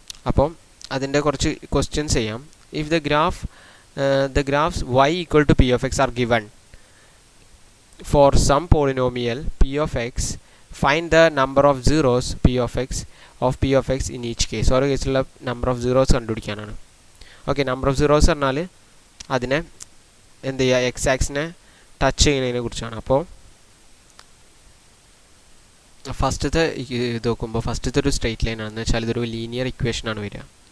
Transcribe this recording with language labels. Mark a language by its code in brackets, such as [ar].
[ml] അപ്പം അതിൻ്റെ കുറച്ച് ക്വസ്റ്റ്യൻസ് ചെയ്യാം. [en] If the graphs y equal to p of x are given for some polynomial p of x, find the number of zeros p of x in each case. [ml] ഓരോ കേസിലുള്ള number of zeros കണ്ടുപിടിക്കാനാണ്. Okay, number of zeros പറഞ്ഞാൽ അതിനെ എന്ത് ചെയ്യുക, X ആക്സിനെ touch ചെയ്യുന്നതിനെ കുറിച്ചാണ്. അപ്പോൾ ഫസ്റ്റത്തെ ഇത് നോക്കുമ്പോൾ ഫസ്റ്റത്തെ ഒരു സ്ട്രെയിറ്റ് ലൈൻ ആണെന്ന് വെച്ചാൽ ഇതൊരു ലീനിയർ ഇക്വേഷനാണ് വരിക.